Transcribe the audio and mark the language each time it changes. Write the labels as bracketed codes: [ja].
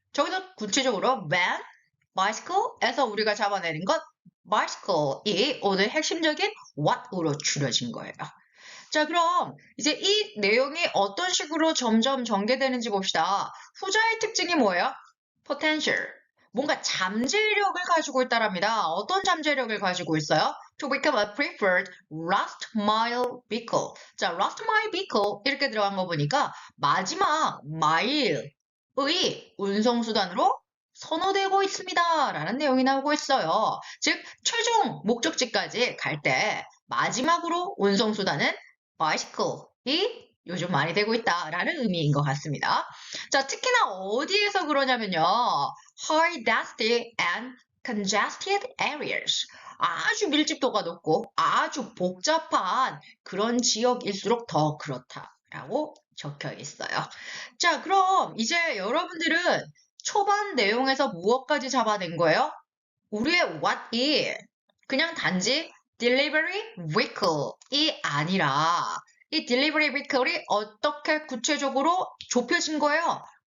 [ko] 저기서 구체적으로 van, bicycle에서 우리가 잡아내는 것 bicycle이 오늘 핵심적인 what으로 추려진 거예요. 자, 그럼 이제 이 내용이 어떤 식으로 점점 전개되는지 봅시다. 후자의 특징이 뭐예요? potential. 뭔가 잠재력을 가지고 있다랍니다. 어떤 잠재력을 가지고 있어요? [en] To become a preferred last mile vehicle. [ko] 자, [en] last mile vehicle [ko] 이렇게 들어간 거 보니까 마지막 마일의 운송수단으로 선호되고 있습니다. 라는 내용이 나오고 있어요. 즉, 최종 목적지까지 갈 때 마지막으로 운송수단은 bicycle이 요즘 많이 되고 있다라는 의미인 것 같습니다. 자, 특히나 어디에서 그러냐면요. [en] high density and congested areas. [ko] 아주 밀집도가 높고 아주 복잡한 그런 지역일수록 더 그렇다라고 적혀 있어요. 자, 그럼 이제 여러분들은 초반 내용에서 무엇까지 잡아낸 거예요? 우리의 what이 그냥 단지 delivery vehicle이 아니라 이 delivery vehicle이 어떻게 구체적으로 좁혀진 거예요?